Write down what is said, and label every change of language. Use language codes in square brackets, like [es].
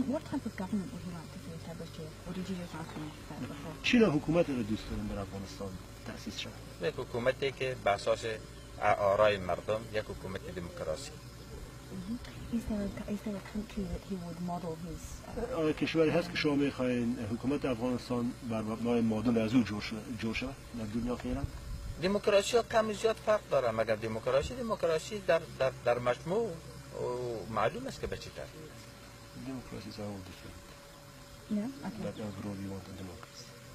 [en] What type of government would you like to see established here, or did you just ask me that before? [fa] چی نوع حکومت رو دوست دارین در افغانستان تأسیس شد؟ یک حکومتی که به اساس آرای مردم، یک حکومت دموکراسی. [en] Is there a country that he would model his? [fa] آیا کشوری هست که شما میخواین حکومت افغانستان بر مبنای مدل از او جور شود در دنیا فعلا؟ دموکراسی ها کم زیاد فرق داره، مگر دموکراسی در مجموع معلوم است که به چی طرف. [en] Democracy is all different. Yeah. Okay. But overall, you want a democracy.